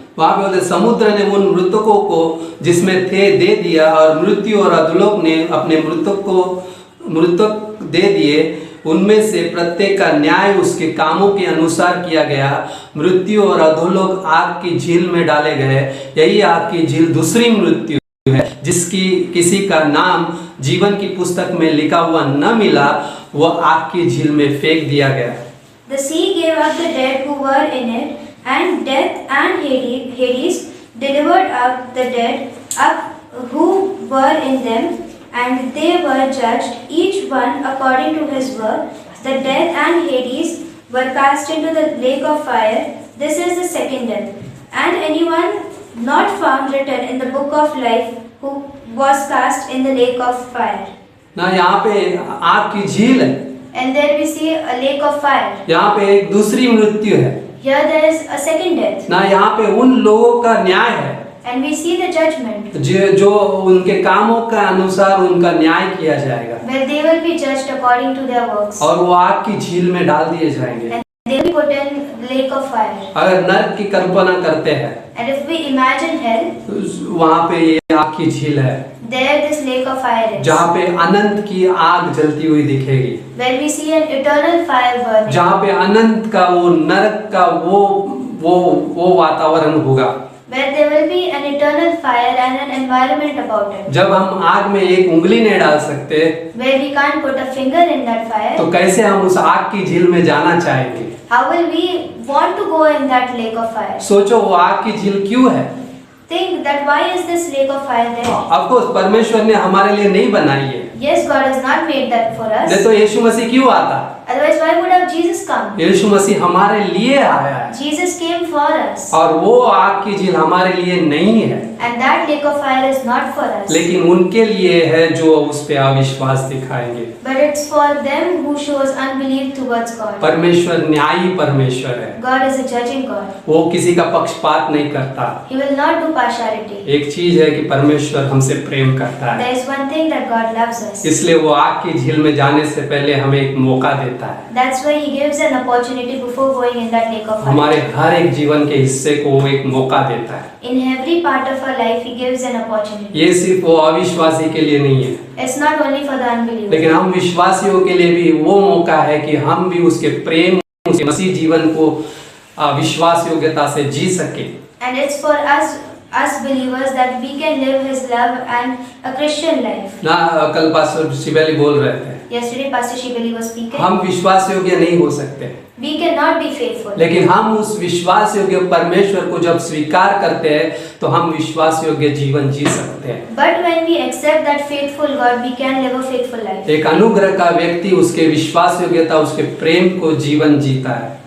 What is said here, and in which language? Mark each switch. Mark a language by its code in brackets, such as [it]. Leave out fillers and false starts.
[hi] वहाँ पे बोलते समुद्र ने उन मृतकों को जिसमें थे दे दिया और मृत्यु और अधोलोक ने अपने मृतक दे दिए, उनमें से प्रत्येक का न्याय उसके कामों के अनुसार किया गया। मृत्यु और अधोलोक आग की झील में डाले गए। यही आग की झील दूसरी मृत्यु है, जिसकी किसी का नाम जीवन की पुस्तक में लिखा हुआ न मिला, वह आग की झील में फेंक दिया गया। [en] The sea gave up the dead who were in it, and death and Hades delivered up the dead up who were in them, and they were judged, each one according to his work. The death and Hades were cast into the lake of fire. This is the second death. And anyone not found written in the book of life who was cast in the lake of fire. [hi] ना यहाँ पे आग की झील है, [en] And there we see a lake of fire. [hi] यहाँ पे एक दूसरी मृत्यु है [en] Here there is a second death. [hi] ना, यहाँ पे उन लोगों का न्याय है [en] And we see the judgment, [hi] जो उनके कामों का अनुसार उनका न्याय किया जाएगा, [en] where they will be judged according to their works. [hi] और वो आग की झील में डाल दिए जाएंगे। [en] And they will be put in lake of fire. [hi] अगर नरक की कल्पना करते हैं [en] And if we imagine hell, [hi] तो वहाँ पे ये आग की झील है, [en] there this lake of fire is. [hi] जहाँ पे अनंत की आग जलती हुई दिखेगी, [en] Where we see an eternal fire burning. [hi] जहाँ पे अनंत का वो नरक का वो वातावरण होगा। [en] Where there will be an eternal fire and an environment about it. [hi] जब हम आग में एक उंगली नहीं डाल सकते [en] Where we can't put a finger in that fire. [hi] तो कैसे हम उस आग की झील में जाना चाहेंगे? [en] How will we want to go in that lake of fire? [hi] सोचो वो आग की झील क्यों है? [en] Think that why is this lake of fire there? [hi] Of course परमेश्वर ने हमारे लिए नहीं बनाई है, [en] Yes, God has not made that for us. [hi] नहीं तो यीशु मसीह क्यों आता? [en] Otherwise, why would have Jesus come? [hi] यीशु मसीह हमारे लिए आया है, [en] Jesus came for us. [hi] और वो आग की झील हमारे लिए नहीं है, [en] And that lake of fire is not for us. [hi] लेकिन उनके लिए है जो उस पे अविश्वास दिखाएंगे। [en] But it's for them who shows unbelief towards God. [hi] परमेश्वर न्यायी परमेश्वर है, [en] God is a judging God. [hi] वो किसी का पक्षपात नहीं करता। [en] He will not do partiality. [hi] एक चीज है कि परमेश्वर हमसे प्रेम करता है, [en] There is one thing that God loves us. [hi] इसलिए वो आग की झील में जाने से पहले हमें एक मौका देता है। [en] That's why He gives an opportunity before going in that lake of fire. [hi] हमारे हर एक जीवन के हिस्से को वो एक मौका देता है। [en] In every part of our life, He gives an opportunity. [hi] ये सिर्फ वो अविश्वासी के लिए नहीं है, [en] It's not only for the unbeliever. [hi] लेकिन हम विश्वासियों के लिए भी वो मौका है कि हम भी उसके प्रेम, उसके मसीह जीवन को विश्वास योग्यता से जी सके। [en] And it's for us believers that we can live His love and a Christian life. [hi] ना कल पास्टर शिबेली बोल रहे थे, [en] Yesterday, Pastor Shibeli was speaking. [hi] हम विश्वास योग्य नहीं हो सकते, [en] We cannot be faithful. [hi] लेकिन हम उस विश्वास योग्य परमेश्वर को जब स्वीकार करते हैं तो हम विश्वास योग्य जीवन जी सकते हैं। [en] But when we accept that faithful God, we can live a faithful life. [hi] एक अनुग्रह का व्यक्ति उसके विश्वास योग्यता, उसके प्रेम को जीवन जीता है,